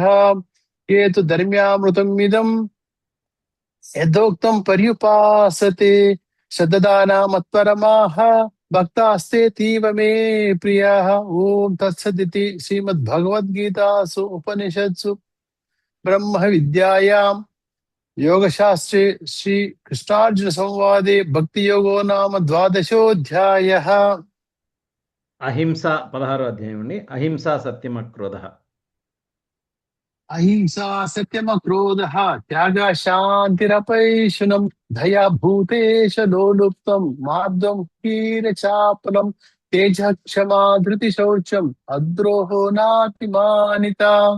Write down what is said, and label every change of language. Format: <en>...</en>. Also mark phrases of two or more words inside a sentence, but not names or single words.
<sa>ये तु धर्म्यामृतमिदं यदोक्तं पर्युपासते श्रद्धाना मत्परमाः भक्तास्ते तीव मे प्रियाः. ओम तत्सदिति श्रीमद्भगवद्गीतासु उपनिषत्सु ब्रह्म विद्यायां योगशास्त्रे श्री कृष्णार्जुन संवादे भक्ति योगो नाम द्वादशोऽध्यायः.</sa> <te>అహింస 16వ అధ్యాయం అండి.</te> <sa>అహింస సత్యం అక్రోధః. अहिंसा सत्यमक्रोधः त्यागः शान्तिरपैशुनम् दया भूतेश लोलुप्तम् मार्दं हीनचापलम् तेजः क्षमा धृति शौचम् अद्रोहो नातिमानिता.</sa>